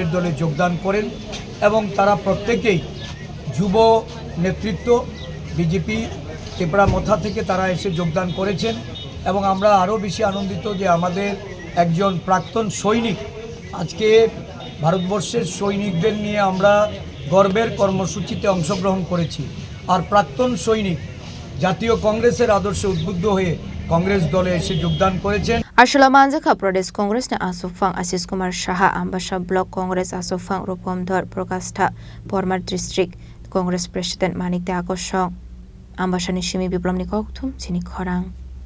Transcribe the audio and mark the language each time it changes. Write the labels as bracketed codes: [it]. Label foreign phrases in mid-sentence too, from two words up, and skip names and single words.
[bn] দলে যোগদান করেন এবং তারা প্রত্যেকেই যুব নেতৃত্ব বিজেপি ত্রিপুরা মথা থেকে তারা এসে যোগদান করেছেন এবং আমরা আরও বেশি আনন্দিত যে আমাদের একজন প্রাক্তন সৈনিক আজকে ভারতবর্ষের সৈনিকদের নিয়ে আমরা গর্বের কর্মসূচিতে অংশগ্রহণ করেছি আর প্রাক্তন সৈনিক জাতীয় কংগ্রেসের আদর্শে উদ্বুদ্ধ হয়ে কংগ্রেস দলে এসে যোগদান করেছেন [trp] Ashla Manjaka Pradesh Congress na Asufang Ashish Kumar Saha Ambassa Block Congress Asufang Rupomdhar Prokastha Pormar District Congress President Manik Deakosong Ambassa ni Shimi Biplomnikok Thum Chini Khorang